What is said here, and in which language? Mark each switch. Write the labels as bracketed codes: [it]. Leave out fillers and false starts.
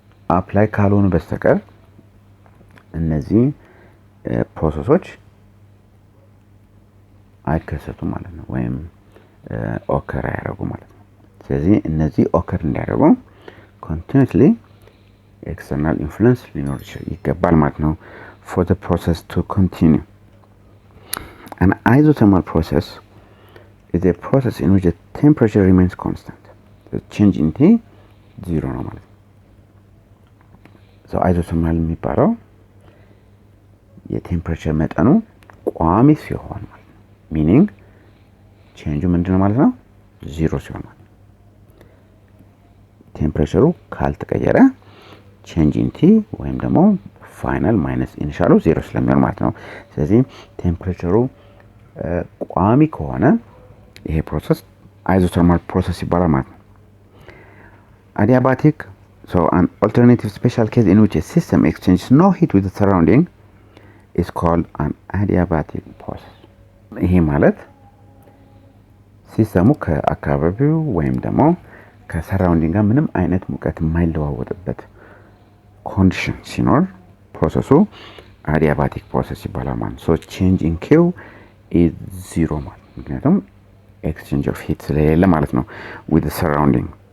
[am] አፕላይ ካልሆኑ በስተቀር እነዚህ ፕሮሰሶች አይከሰቱም ማለት ነው ወይም ኦከር አያደርጉም ማለት ነው። ስለዚህ እነዚህ ኦከር እንዲያደርጉ continuously external influence ሊኖር ይገባል ማለት ነው [en] for the process to continue. An isothermal process is a process in which the temperature remains constant. The change in T [am] zero ነው ማለት ነው። so isothermal የሚባለው የቴምፕሬቸር መጠኑ ቋሚ ሲሆን ማለት ነው። meaning change ምንድነው ማለት ነው? ዜሮ ሲሆን ማለት ነው። ቴምፕሬቸሩ ካልተቀየረ change in T ወይም ደግሞ ፋይናል ማይነስ ኢኒሻሉ ዜሮ ስለሚሆን ማለት ነው። ስለዚህ ቴምፕሬቸሩ ቋሚ ከሆነ ይሄ ፕሮሰስ isothermal process ይባላል ማለት ነው። [en] adiabatic, so an alternative special case in which a system exchanges no heat with the surrounding is called an adiabatic process. [am] ይሄ ማለት ሲስተሙ ከአካባቢው ወይም ደግሞ ከሰራውንዲንግ ጋር ምንም አይነት ሙቀት የማይለዋወጥበት ኮንዲሽን ሲኖር ፕሮሰሱ adiabatic process ይባላል ማለት ነው። [en] so change in Q is zero [am] ማለት ምክንያቱም exchange of heat ስለሌለ ማለት ነው [en] with the surrounding.